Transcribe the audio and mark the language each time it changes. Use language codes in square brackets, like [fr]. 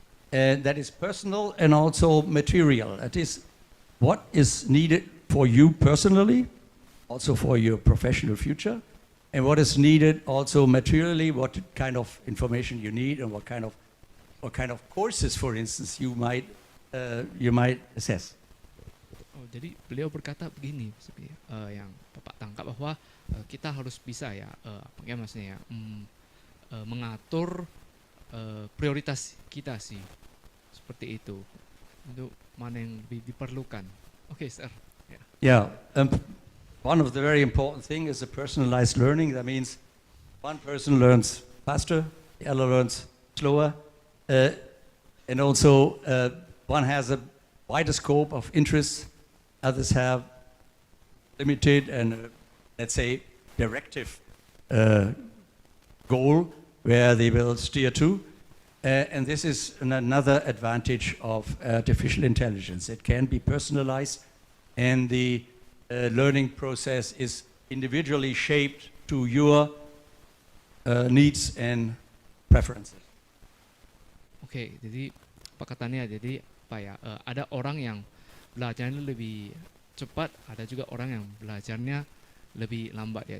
[en] And that is personal and also material. That is what is needed for you personally, also for your professional future, and what is needed also materially, what kind of information you need and what kind of courses, for instance, you might assess. [id] Oh, jadi beliau berkata begini, yang Bapak tangkap bahwa kita harus bisa ya, bagaimana maksudnya ya, mengatur prioritas kita sih, seperti itu, untuk mana yang lebih diperlukan. Oke, sir. [en] Yeah. One of the very important things is the personalized learning. That means one person learns faster, the other learns slower, and also one has a wider scope of interests. Others have limited and, let's say, directive goal where they will steer to. And this is another advantage of artificial intelligence. It can be personalized, and the learning process is individually shaped to your needs and preferences. [id] Oke, jadi pakatannya jadi apa ya? Ada orang yang belajarnya lebih cepat, ada juga orang yang belajarnya lebih lambat ya.